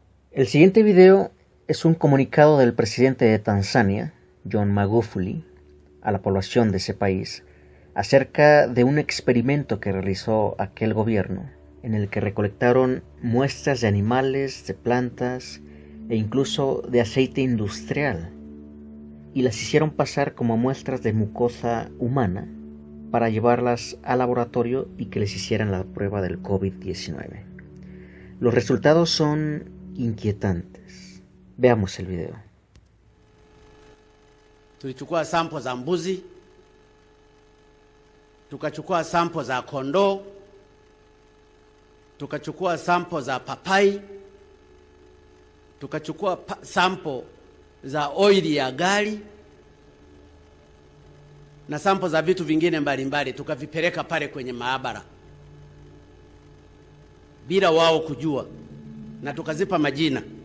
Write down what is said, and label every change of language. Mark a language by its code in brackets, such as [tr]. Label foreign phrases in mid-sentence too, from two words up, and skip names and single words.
[es] El siguiente video es un comunicado del presidente de Tanzania, John Magufuli, a la población de ese país, acerca de un experimento que realizó aquel gobierno, en el que recolectaron muestras de animales, de plantas e incluso de aceite industrial, y las hicieron pasar como muestras de mucosa humana para llevarlas al laboratorio y que les hicieran la prueba del COVID-19. Los resultados son inquietantes. Veamos el video. [sw] Tulichukua sample za mbuzi, tukachukua sample za kondoo, tukachukua sample za papai, tukachukua sample za oili ya gari na sample za vitu vingine mbalimbali, tukavipeleka pale kwenye maabara bila wao kujua, na tukazipa majina.